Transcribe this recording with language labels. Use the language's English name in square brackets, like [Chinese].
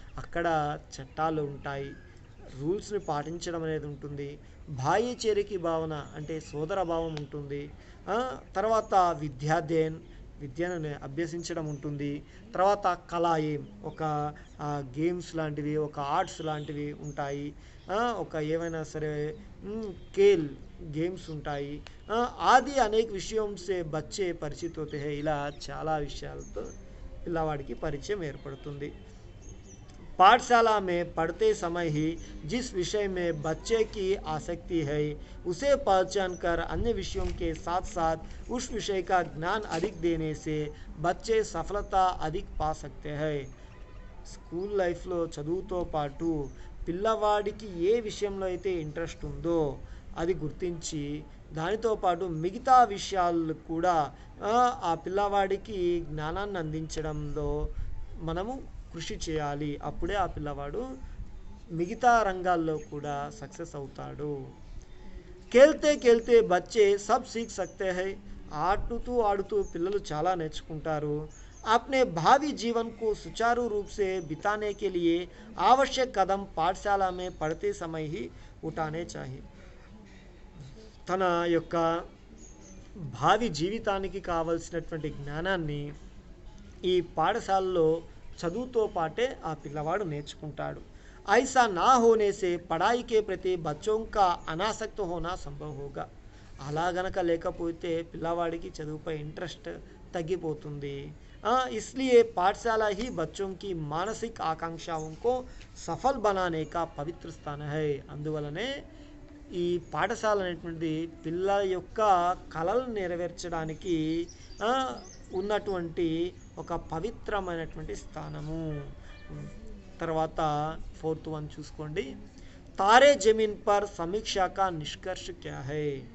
[Telugu] అక్కడ చట్టాలు ఉంటాయి, రూల్స్ని పాటించడం అనేది ఉంటుంది. భాయిచేరికి భావన అంటే సోదర భావం ఉంటుంది. తర్వాత విద్యాధ్యయన్, విద్యను అభ్యసించడం ఉంటుంది. తర్వాత కళాయేం, ఒక గేమ్స్ లాంటివి, ఒక ఆర్ట్స్ లాంటివి ఉంటాయి. ఒక ఏమైనా సరే కేల్ గేమ్స్ ఉంటాయి. [Hindi] ఆది అనేక విషయం సే బచ్చే పరిచిత్ హోతే హై. [Telugu] ఇలా చాలా విషయాలతో పిల్లవాడికి పరిచయం ఏర్పడుతుంది. [Hindi] पाठशाला में पढ़ते समय ही जिस विषय में बच्चे की आसक्ति है उसे पहचान कर अन्य विषयों के साथ साथ उस विषय का ज्ञान अधिक देने से बच्चे सफलता अधिक पा सकते हैं। [Telugu] స్కూల్ లైఫ్లో చదువుతో పాటు పిల్లవాడికి ఏ విషయంలో అయితే ఇంట్రెస్ట్ ఉందో అది గుర్తించి దానితో పాటు మిగతా విషయాలు కూడా ఆ పిల్లవాడికి జ్ఞానాన్ని అందించడంలో మనము కృషి చేయాలి. అప్పుడే ఆ పిల్లవాడు మిగతా రంగాల్లో కూడా సక్సెస్ అవుతాడు. [Hindi] खेलते खेलते बच्चे सब सीख सकते हैं. [Telugu] ఆడుతూ ఆడుతూ పిల్లలు చాలా నేర్చుకుంటారు. [Hindi] अपने भावी जीवन को सुचारू रूप से बिताने के लिए आवश्यक कदम पाठशाला में पढ़ते समय ही उठाने चाहिए. [Telugu] తన యొక్క భావి జీవితానికి కావలసినటువంటి జ్ఞానాన్ని ఈ పాఠశాలలో చదువుతో పాటే ఆ పిల్లవాడు నేర్చుకుంటాడు. [Hindi] ऐसा ना होने से पढ़ाई के प्रति बच्चों का अनासक्त होना संभव होगा. [Telugu] అలా గనక లేకపోతే పిల్లవాడికి చదువుపై ఇంట్రెస్ట్ తగ్గిపోతుంది. [Hindi] इसलिए पाठशाला ही बच्चों की मानसिक आकांक्षाओं को सफल बनाने का पवित्र स्थान है. [Telugu] అందువలనే ఈ పాఠశాల అనేటువంటిది పిల్లల యొక్క కలలను నెరవేర్చడానికి ఉన్నటువంటి ఒక పవిత్రమైనటువంటి స్థానము. తర్వాత 4th వన్ చూసుకోండి. [Hindi] తారే జమీన్ పర్ సమీక్షా కా నిష్కర్ష క్యా హై.